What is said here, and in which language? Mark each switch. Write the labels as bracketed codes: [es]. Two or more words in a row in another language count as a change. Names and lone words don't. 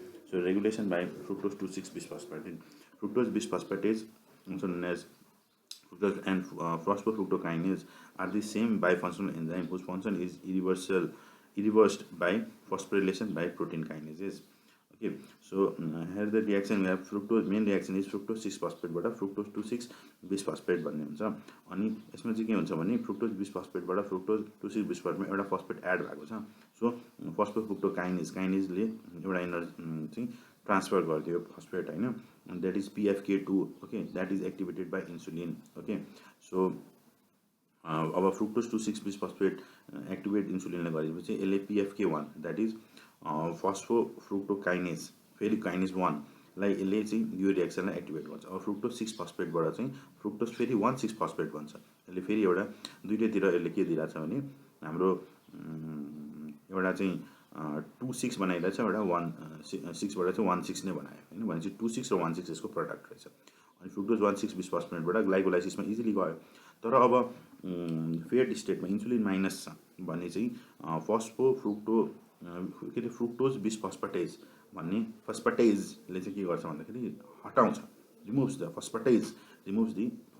[en] So regulation by fructose 2 6 bisphosphate. Fructose bisphosphate also known as fructose and phosphofructokinase are the same bifunctional enzyme whose function is reversed by phosphorylation by protein kinases. Okay, so here the reaction we have fructose, main reaction is fructose 6 phosphate बाट fructose 2 6 bisphosphate [ne] भन्ने हुन्छ. अनि यसमा चाहिँ के हुन्छ भने [en] fructose bisphosphate [ne] बाट [en] fructose 2 6 bisphosphate [ne] मा एउटा [en] phosphate add [ne] भएको छ. [en] so phosphofructokinase [ne] ले एउटा एनर्जी चाहिँ ट्रान्सफर गरिदियो phosphate हैन, [en] and that is PFK2. okay, that is activated by insulin. okay, so [ne] अब [en] fructose 2 6 bisphosphate activate insulin [ne] ले गरेपछि यसले [en] PFK1 that is phosphofructokinase [ne] फेरि kinase 1 लाई यसले चाहिँ यो रिएक्सनलाई एक्टिभेट गर्छ. अब [en] fructose 6 phosphate [ne] बाट चाहिँ fructose फेरि 1 6 phosphate बन्छ. यसले फेरि एउटा दुईटैतिर यसले के दिइराछ भने हाम्रो एउटा चाहिँ 2 6 बनाइरहेछ, एउटा 1 6 बाट चाहिँ 1 6 नै बनायो हैन, भनेपछि 2 6 र 1 6 यसको प्रोडक्ट रहेछ. अनि [en] fructose 1 6 bisphosphate [ne] बाट ग्लाइकोलाइसिसमा इजिली गयो. तर अब फेड स्टेटमा [en] insulin minus [ne] छ भने चाहिँ फस्फोफ्रुक्टो के अरे [en] fructose bisphosphatase [ne] भन्ने फस्फेटेजले चाहिँ के गर्छ भन्दाखेरि हटाउँछ, [en] removes the phosphatase, removes the phosphate.